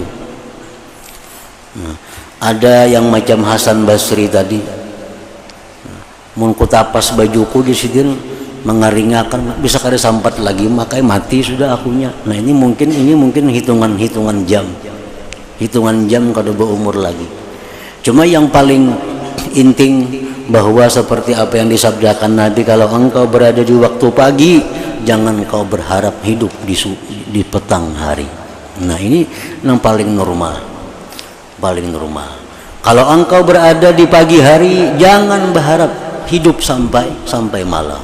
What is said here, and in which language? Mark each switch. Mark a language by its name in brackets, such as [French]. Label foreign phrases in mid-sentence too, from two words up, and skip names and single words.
[Indonesian] Nah, ada yang macam Hasan Basri tadi. [Banjar] Mun kutapas bajuku di sidin mengaringakan, bisa kada sampat lagi, makanya mati sudah akunya. [Indonesian] Nah ini mungkin hitungan jam. Hitungan jam kada berumur lagi. Cuma yang paling inting bahwa seperti apa yang disabdakan Nabi, kalau engkau berada di waktu pagi, jangan kau berharap hidup di petang hari. Nah ini yang paling normal. Kalau engkau berada di pagi hari, jangan berharap hidup sampai malam.